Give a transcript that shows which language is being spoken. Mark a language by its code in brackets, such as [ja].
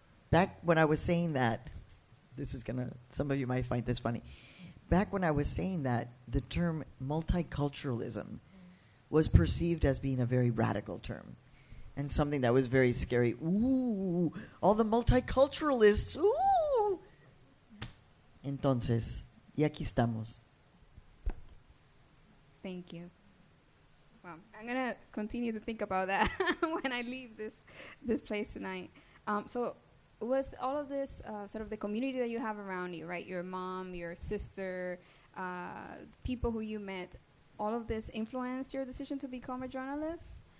[en] Back when I was saying that, some of you might find this funny. Back when I was saying that, the term multiculturalism was perceived as being a very radical term and something that was very scary. Ooh, all the multiculturalists, ooh! [es] Entonces, y aquí estamos. [en] Thank you. Well, I'm going to continue to think about that when I leave this place tonight. So was all of this sort of the community that you have around you, right? Your mom, your sister, people who you met, all of this influenced your decision to become a journalist?